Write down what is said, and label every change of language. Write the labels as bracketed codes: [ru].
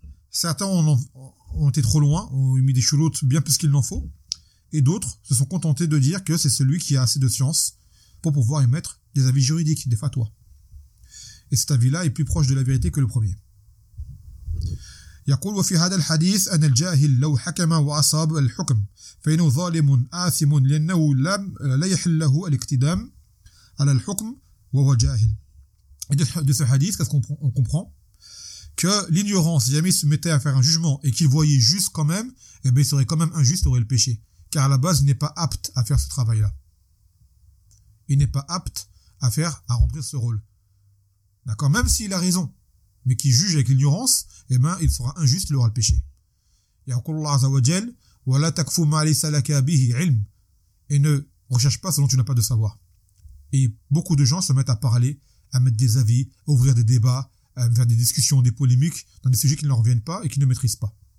[fr] Certains ont été trop loin, ont émis des chouroutes bien plus qu'il n'en faut. Et d'autres se sont contentés de dire que c'est celui qui a assez de science pour pouvoir émettre des avis juridiques, des fatwas. Et cet avis-là est plus proche de la vérité que le premier. [ar] يقول وفي هذا الحديث أن الجاهل لو حكم وأصاب الحكم فإنه ظالم آثم لأنه لم لا يحل له الاقتدام على الحكم وهو جاهل. [fr] De ce hadith, qu'est-ce qu'on comprend? Que l'ignorance, si jamais il se mettait à faire un jugement et qu'il voyait juste quand même, eh bien, il serait quand même injuste, aurait le péché, car à la base, il n'est pas apte à faire ce travail-là. Il n'est pas apte à remplir ce rôle. D'accord, même s'il a raison, mais qu'il juge avec l'ignorance, eh ben, il sera injuste, il aura le péché. [ar] يقول الله عز وجل ولا تكف ما ليس لك به علم. [fr] Et ne recherche pas ce dont tu n'as pas de savoir. Et beaucoup de gens se mettent à parler, à mettre des avis, à ouvrir des débats, à faire des discussions, des polémiques, dans des sujets qui ne leur reviennent pas et qui ne maîtrisent pas.